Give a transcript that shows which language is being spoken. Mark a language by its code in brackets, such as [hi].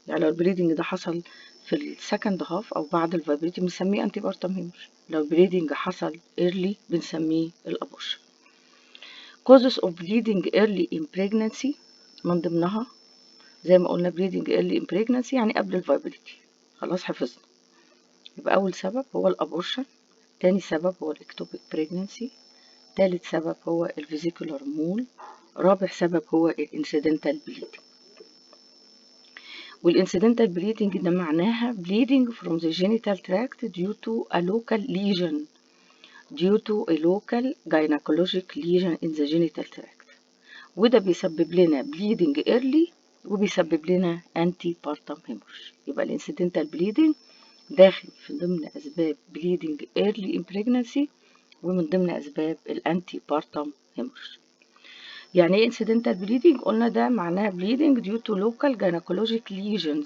[ar] يعني لو البليدنج ده حصل في السكند هاف او بعد الفايبيليتي بنسميه انتي بارتم هيمورج. لو البليدنج حصل early بنسميه الابورشن. [en] causes of bleeding early in pregnancy [ar] من ضمنها زي ما قلنا [en] bleeding early in pregnancy [ar] يعني قبل الفايبيليتي. خلاص حفظنا. يبقى اول سبب هو الابورشن، تاني سبب هو الاكتوبيك بريجنانسي، تالت سبب هو الفيزيكولار مول، رابع سبب هو الانسيدنتال بليدنج. والانسيدنتال بليدنج ده معناها [en] bleeding from the genital tract due to a local lesion, due to a local gynecologic lesion in the genital tract. [ar] وده بيسبب لنا [en] bleeding early [ar] وبيسبب لنا [en] antepartum hemorrhage. [ar] يبقى الانسيدنتال بليدنج داخل في ضمن أسباب [en] bleeding early in pregnancy [ar] ومن ضمن أسباب الانتيبارتم hemorrhage. يعني ايه [en] incidental bleeding؟ [ar] قلنا ده معناه [en] bleeding due to local gynecologic lesion.